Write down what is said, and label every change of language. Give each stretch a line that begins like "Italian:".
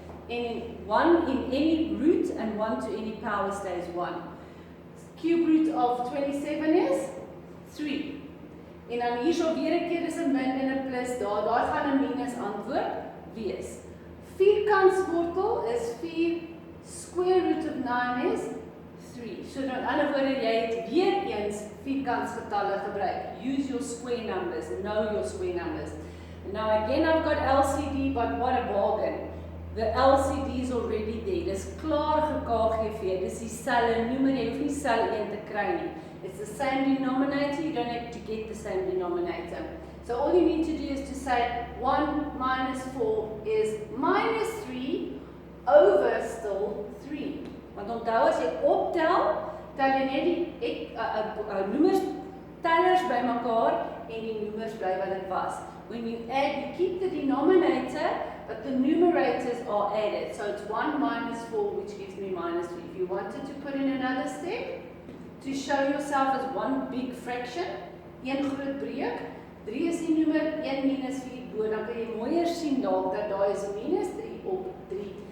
English: And 1 in any root and 1 to any power stays 1. Cube root of 27 is 3.
Afrikaans: En dan hier so weer 'n keer is 'n min en 'n plus daar. Daar gaan 'n minus antwoord wees. Vierkantswortel is 4.
English: Square root of 9 is 3.
Afrikaans: So in ander woorde, jy het weer eens vierkantsgetalle gebruik.
English: Use your square numbers. Know your square numbers. Now again I've got LCD, but what a bargain. The LCD is already there.
Afrikaans: Dis klaar ge-KGV. Dis dieselfde noemer, jy hoef nie selfe een te kry nie.
English: It's the same denominator, you don't have to get the same denominator. So all you need to do is to say 1 minus 4 is minus 3 over still 3.
Afrikaans: Want onthou as jy optel, tel jy net die noemers tellers bymekaar en die noemers bly wat dit was.
English: When you add, you keep the denominator, but the numerators are added. So it's 1 minus 4, which gives me minus 3. If you wanted to put in another step, to show yourself as one big fraction,
Afrikaans: 1 groot breek, 3 is die noemer, 1 minus 4 bo, dan kan jy mooier sien dalk dat daar is minus 3 op 3.